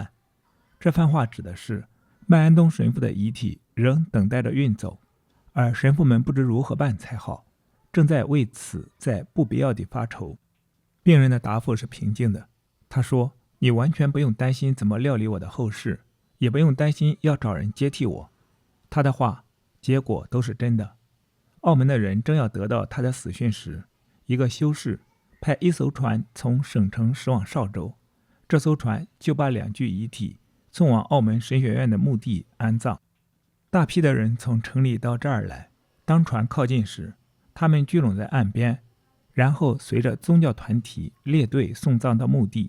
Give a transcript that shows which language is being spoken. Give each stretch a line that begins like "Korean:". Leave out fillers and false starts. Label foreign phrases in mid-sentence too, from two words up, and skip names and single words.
Chinese: 這番話指的是麥安東神父的遺體仍等待着運走，而神父們不知如何辦才好，正在為此在不必要地發愁。病人的答复是平靜的，他說，你完全不用擔心怎麼料理我的後事，也不用擔心要找人接替我。他的話結果都是真的。澳門的人正要得到他的死讯時，一個修士派一艘船從省城駛往邵州，這艘船就把2具遺體送往澳門神學院的墓地安葬。大批的人從城裡到這兒來，當船靠近時，他們聚攏在岸邊，然後隨着宗教團體列隊送葬到墓地。